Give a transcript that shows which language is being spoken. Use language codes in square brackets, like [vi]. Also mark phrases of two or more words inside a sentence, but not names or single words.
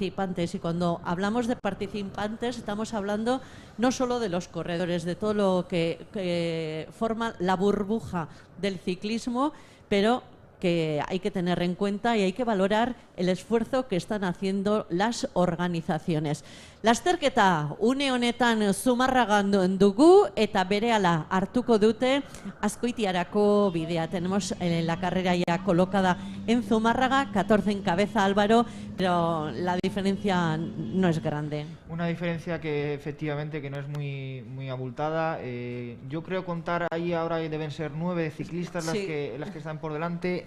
[es] Y cuando hablamos de participantes estamos hablando no solo de los corredores, de todo lo que forma la burbuja del ciclismo, pero que hay que tener en cuenta y hay que valorar el esfuerzo que están haciendo las organizaciones. [eu] Lasterketa une honetan Zumarragan dugu eta berehala hartuko dute Azkoitiarako bidea. [es] Tenemos la carrera ya colocada en Zumárraga, 14 en cabeza Álvaro, pero la diferencia no es grande. Una diferencia que efectivamente que no es muy abultada. Yo creo contar ahí ahora deben ser 9 ciclistas las que están por delante.